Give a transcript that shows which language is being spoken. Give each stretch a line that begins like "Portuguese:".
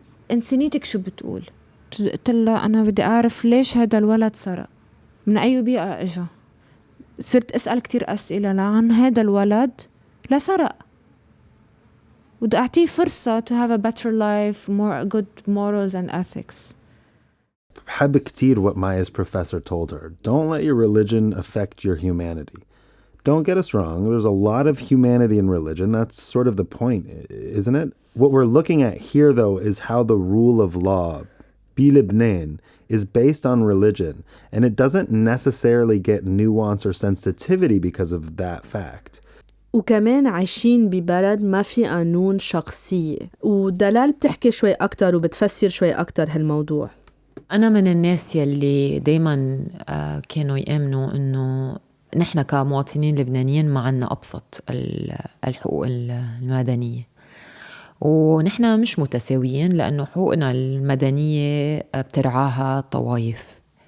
Arabic: إنسانيتك شو بتقول؟ قلت لها أنا بدي أعرف ليش هذا الولد سرق، من أي بيئة إجا. صرت أسأل كتير أسئلة عن هذا الولد لا سرق، بدي أعطيه فرصة
English: to have a better life, more good morals and ethics.
Arabic: بحب كتير
English: what Maya's professor told her. Don't let your religion affect your humanity. Don't get us wrong, there's a lot of humanity in religion. That's sort of the point, isn't it? What we're looking at here, though, is how the rule of law, بلبنان, is based on religion, and it doesn't necessarily get nuance or sensitivity because of that fact.
Arabic: وكمان عايشين ببلد ما في قانون شخصية، ودلال بتحكي شوي أكتر وبتفسر شوي أكتر هالموضوع. أنا من الناس يلي دايما كانوا يأمنوا إنه نحن كمواطنين لبنانيين ما عنا أبسط الحقوق المدنية، ونحن مش متساويين لأنه حقوقنا المدنية بترعاها طوائف.